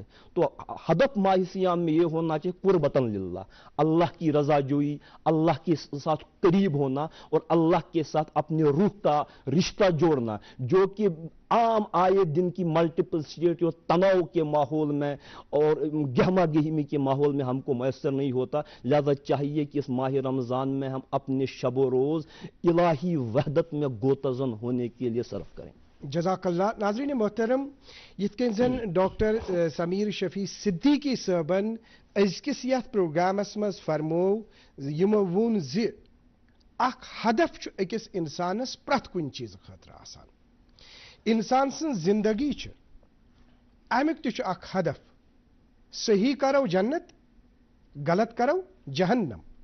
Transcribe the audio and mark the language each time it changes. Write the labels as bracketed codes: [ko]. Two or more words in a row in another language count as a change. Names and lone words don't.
[ur] تو ہدف ماہ سیام میں یہ ہونا چاہیے [ar] قربتاً للہ، [ur] اللہ کی رضا جوئی، اللہ کے ساتھ قریب ہونا اور اللہ کے ساتھ اپنے روح کا رشتہ جوڑنا، جو کہ عام آئے دن کی [en] multiple state [ur] اور تناؤ کے ماحول میں اور گہما گہمی کے ماحول میں ہم کو میسر نہیں ہوتا. لہذا چاہیے کہ اس ماہ رمضان میں ہم اپنے شب و روز الہی وحدت میں گوتزن ہونے کے لیے صرف کریں. [ar] جزاک اللہ. [ur] ناظرین محترم، [ks] یتھ زن ڈاکٹر سمیر شفیع صدیقی صٲبن أزکِس یتھ پروگرامس مز فرمو یمو وون زِ اکھ ہدف چھُ أکِس انسانس پرٛٮ۪تھ کُنہِ چیٖزٕ خٲطرٕ آسان. انسان سٕنٛز زندگی چھِ امیُک تہِ چھُ اکھ ہدف، صحیح کرو جنت، غلط کرو جہنم.